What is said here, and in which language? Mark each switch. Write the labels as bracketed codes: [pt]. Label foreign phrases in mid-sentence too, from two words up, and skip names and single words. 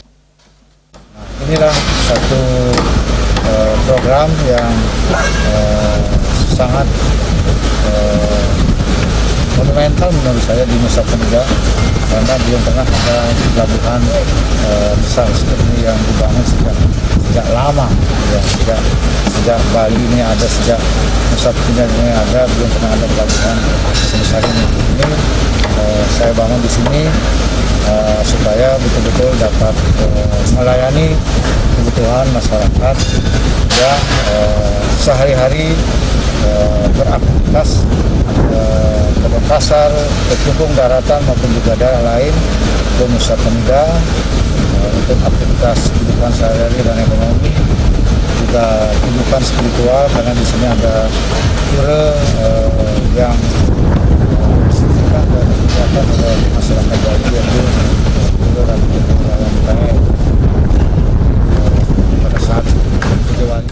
[id] Inilah satu program yang sangat monumental menurut saya di Nusa Penida, karena belum pernah ada pelabuhan besar seperti ini yang dibangun sejak lama, ya, sejak Bali ini ada, sejak Nusa Penida ini ada, belum pernah ada pelabuhan sebesar ini. Ini saya bangun di sini supaya betul-betul dapat melayani kebutuhan masyarakat yang sehari-hari beraktivitas ke Denpasar, ke Klungkung daratan maupun juga daerah lain, ke Nusa Penida untuk aktivitas kehidupan sehari-hari dan ekonomi, juga kehidupan spiritual, karena di sini ada pura yang signifikan dan digunakan oleh masyarakat Bali, yaitu pura dan yang baik pada saat Puja Wali.